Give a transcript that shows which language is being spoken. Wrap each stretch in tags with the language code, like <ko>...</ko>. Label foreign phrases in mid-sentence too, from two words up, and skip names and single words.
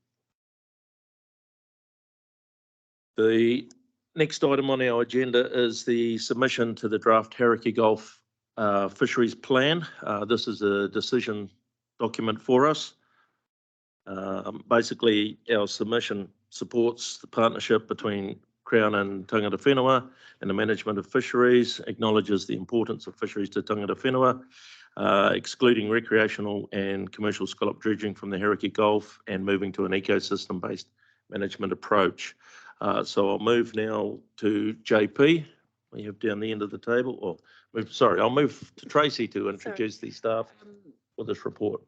<en>The next item on our agenda is the submission to the draft Hauraki Gulf Fisheries Plan. This is a decision document for us. Basically, our submission supports the partnership between Crown and</en> <mi>tangata whenua</mi> <en>and the management of fisheries, acknowledges the importance of fisheries to</en> <mi>tangata whenua,</mi> <en>excluding recreational and commercial scallop dredging from the Hauraki Gulf and moving to an ecosystem-based management approach. So I'll move now to JP. We have down the end of the table, or I'll move to Tracy to introduce the staff for this report.</en>